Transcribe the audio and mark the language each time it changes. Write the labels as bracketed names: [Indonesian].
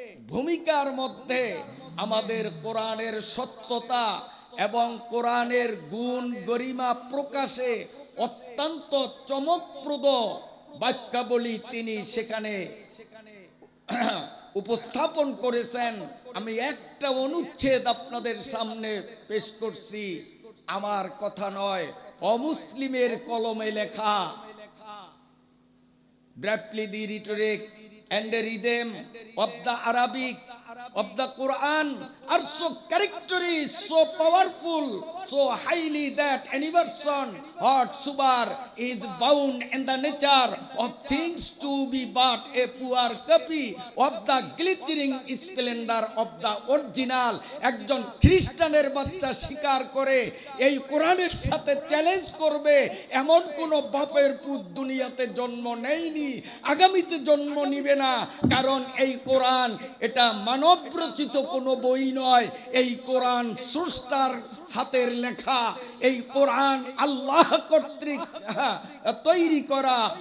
[Bangla] ভূমিকার মধ্যে আমাদের কোরআনের সত্যতা এবং কোরআনের গুণ গরিমা প্রকাশে অত্যন্ত চমকপ্রদ বাক্যাবলী তিনি সেখানে উপস্থাপন করেছেন। আমি একটা অনুচ্ছেদ আপনাদের সামনে পেশ করছি, আমার কথা নয়, অমুসলিমের কলমে লেখা। [English] Briefly, the rhetoric and the rhythm of the Arabic of the Quran are so characteristic, so powerful, so highly that any person whatsoever is bound in the nature of things to be but a poor copy of the glittering splendor of the original। [Bangla] একজন খ্রিস্টানের বাচ্চা স্বীকার করে এই কোরআনের সাথে challenge করবে এমন কোন বাপের পুত দুনিয়াতে জন্ম নেয়নি, আগামীতে জন্ম নিবে না। কারণ এই কোরআন এটা মানব রচিত কোনো বই নয়, এই কোরআন স্রষ্টার হাতের লেখা, এই কোরআন আল্লাহ কর্তৃক তৈরি করা।